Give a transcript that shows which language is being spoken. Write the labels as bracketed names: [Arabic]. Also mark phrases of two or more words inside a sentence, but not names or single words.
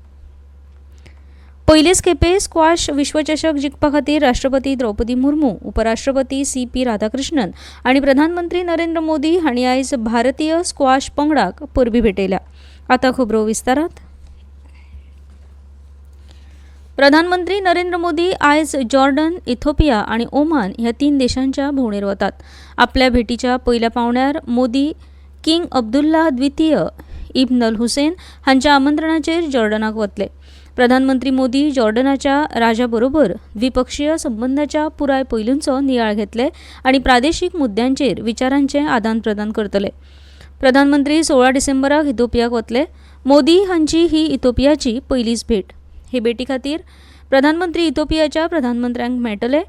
[Konkani] पयलेच खेपे स्क्वॉश विश्वचषक जिखपा खातीर राष्ट्रपती द्रौपदी मुर्मू, उपराष्ट्रपती CP राधाकृष्णन आनी प्रधानमंत्री नरेंद्र मोदी हांणी आयज भारतीय स्क्वॉश पंगडाक परबीं भेटयल्या. आतां खबरो विस्तारांत. प्रधानमंत्री नरेंद्र मोदी आयज जॉर्डन, इथिओपिया आनी ओमान ह्या 3 देशांच्या भोंवडेर वतात. आपल्या भेटीच्या पयल्या पावण्यार मोदी किंग अब्दुल्ला द्वितीय इब्न अल हुसैन हांच्या आमंत्रणाचेर जॉर्डनाक वतले. प्रधानमंत्री मोदी जॉर्डनाच्या राजाबरोबर द्विपक्षीय संबंदाच्या पुराय पैलूंचो नियाळ घेतले आनी प्रादेशीक मुद्द्यांचेर विचारांचें आदान प्रदान करतले. प्रधानमंत्री 16 डिसेंबराक इथिओपियाक वतले. मोदी हांची ही इथिओपियाची पयलीच भेट. हे भेटी खातीर प्रधानमंत्री इथिओपियाच्या प्रधानमंत्र्यांक मेळटले.